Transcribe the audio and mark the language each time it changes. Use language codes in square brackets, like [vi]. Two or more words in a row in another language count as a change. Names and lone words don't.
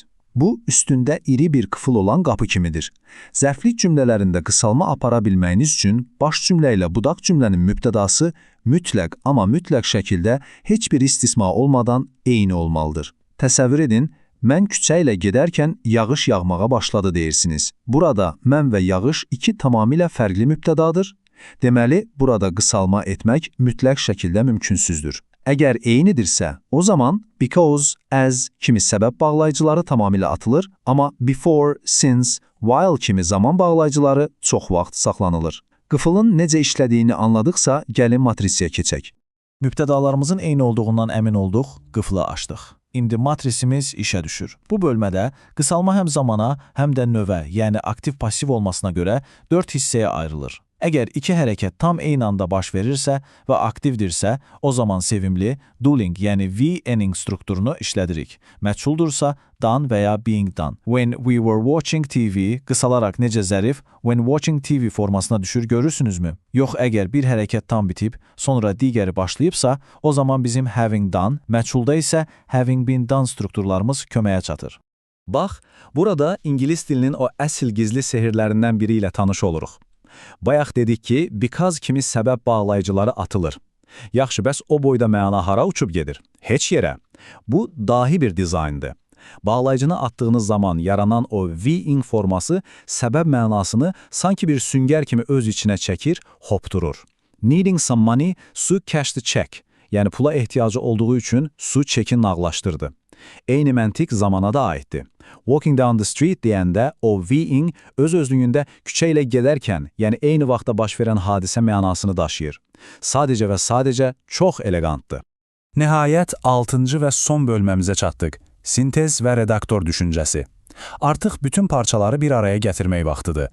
[az] Bu, üstündə iri bir qıfıl olan qapı kimidir. Zərflik cümlələrində qısalma apara bilməyiniz üçün baş cümlə ilə budaq cümlənin mübtədası mütləq, amma mütləq şəkildə heç bir istisna olmadan eyni olmalıdır. Təsəvvür edin, mən küçə ilə gedərkən yağış yağmağa başladı deyirsiniz. Burada mən və yağış iki tamamilə fərqli mübtədadır. Deməli, burada qısalma etmək mütləq şəkildə mümkünsüzdür. Əgər eynidirsə, o zaman [en] because, as [az] kimi səbəb bağlayıcıları tamamilə atılır, amma [en] before, since, while [az] kimi zaman bağlayıcıları çox vaxt saxlanılır. Qıfılın necə işlədiyini anladıqsa, gəlin matrisiyə keçək. Mübtədalarımızın eyni olduğundan əmin olduq, qıfılı açdıq. İndi matrisimiz işə düşür. Bu bölmədə qısalma həm zamana, həm də növə, yəni aktiv-pasiv olmasına görə 4 hissəyə ayrılır. Əgər iki hərəkət tam eyni anda baş verirsə və aktivdirsə, o zaman sevimli doing, yəni V-ending strukturunu işlədirik. [en] Məchhuldursa, done [az] və ya [en] being done. When we were watching TV, [az] qısalaraq necə zərif, [en] when watching TV [az] formasına düşür, görürsünüzmü? Yox, əgər bir hərəkət tam bitib, sonra digəri başlayıbsa, o zaman bizim [en] having done, [az] məchhulda isə [en] having been done [az] strukturlarımız köməyə çatır. Bax, burada ingilis dilinin o əsl gizli sehirlərindən biri ilə tanış oluruq. Bayaq dedik ki, because kimi səbəb bağlayıcıları atılır. Yaxşı, bəs o boyda məna hara uçub gedir? Heç yerə. Bu dahi bir dizayndır. Bağlayıcını atdığınız zaman yaranan o V-ing forması səbəb mənasını sanki bir süngər kimi öz içinə çəkir, hopdurur. [en] Needing some money, Sue cashed the check. [az] Yəni pula ehtiyacı olduğu üçün Sue çeki nağlaşdırdı. Eyni məntiq zamana da aiddir. [en] Walking down the street [az] deyəndə o V-ing öz-özlüyündə küçə ilə gedərkən, yəni eyni vaxtda baş verən hadisə mənasını daşıyır. Sadəcə və sadəcə çox elegantdır. Nəhayət 6-cı və son bölməmizə çatdıq. Sintez və redaktor düşüncəsi. Artıq bütün parçaları bir araya gətirmək vaxtıdır.